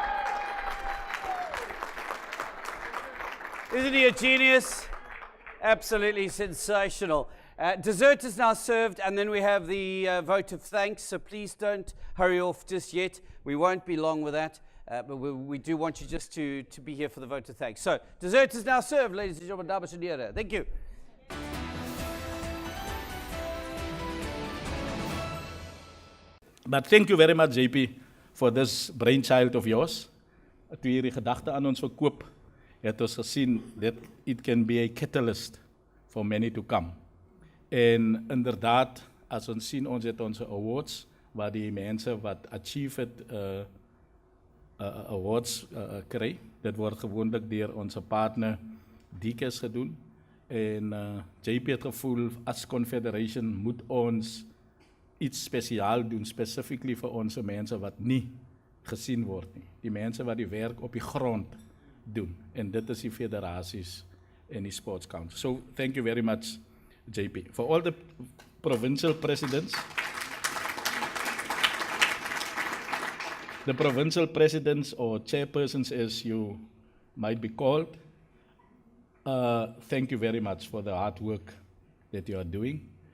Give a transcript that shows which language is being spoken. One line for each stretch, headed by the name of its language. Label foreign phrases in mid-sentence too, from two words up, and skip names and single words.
English: Isn't he a genius? Absolutely sensational. Dessert is now served, and then we have the vote of thanks, so please don't hurry off just yet. We won't be long with that, but we do want you just to be here for the vote of thanks. So, dessert is now served, ladies and gentlemen,
Dutch: dames en heren.
English: Thank you. But thank you very much, JP, for this brainchild of yours.
Afrikaans: Toe jy die gedagte aan ons verkoop, het ons gesien
English: that it can be a catalyst for many to come.
Afrikaans: En inderdaad, as ons sien, ons het onze awards, waar die mense wat achieve het, awards kry. Dit word gewoonlik deur onze partner DK's gedoen. En JP het gevoel, as Confederation moet ons iets spesiaal doen, specifically vir ons mense wat nie gesien word nie. Die mense wat die werk op die grond doen. En dit is die federasies en die sports council.
English: So, thank you very much, JP. For all the provincial presidents, the provincial presidents or chairpersons as you might be called, thank you very much for the hard work that you are doing.